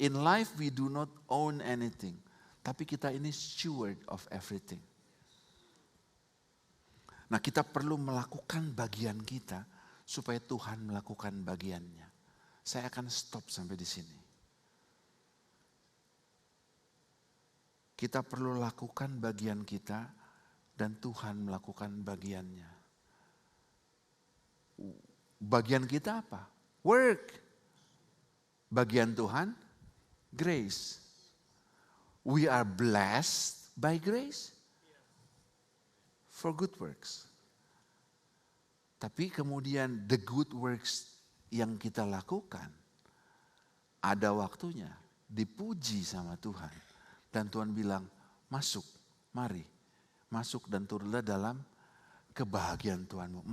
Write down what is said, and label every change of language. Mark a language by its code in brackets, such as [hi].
[en] In life we do not own anything. [id] Tapi kita ini [en] steward of everything. [id] Nah kita perlu melakukan bagian kita supaya Tuhan melakukan bagiannya. Saya akan stop sampai di sini. Kita perlu lakukan bagian kita dan Tuhan melakukan bagiannya. Bagian kita apa? Work. Bagian Tuhan, grace. [en] We are blessed by grace for good works. [id] Tapi kemudian [en] the good works [id] yang kita lakukan, ada waktunya dipuji sama Tuhan. Dan Tuhan bilang, masuk, mari. Masuk dan turunlah dalam kebahagiaan Tuhanmu.